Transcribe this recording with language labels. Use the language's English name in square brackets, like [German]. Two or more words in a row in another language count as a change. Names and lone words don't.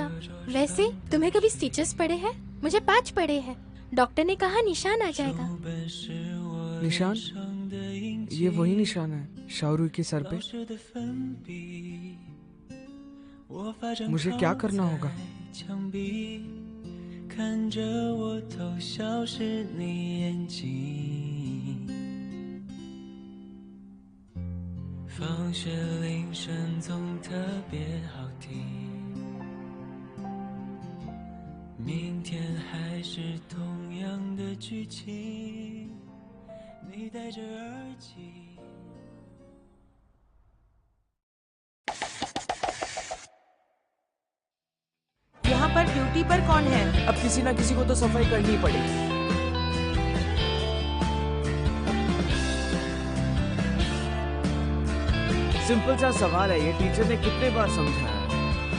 [Hindi] वैसे तुम्हें कभी स्टिचेस पड़े हैं? मुझे 5 पड़े हैं। डॉक्टर ने कहा निशान आ जाएगा। निशान? ये वही निशान है शाहरुख के सर पे। मुझे क्या करना होगा? [Chinese] 看着我偷笑是你眼睛，放学铃声总特别好听，明天还是同样的剧情，你戴着耳机。 [Hindi] यहाँ पर ड्यूटी पर कौन है? अब किसी ना किसी को तो सफाई करनी पड़ेगी। सिंपल सा सवाल है, ये टीचर ने कितने बार समझाया।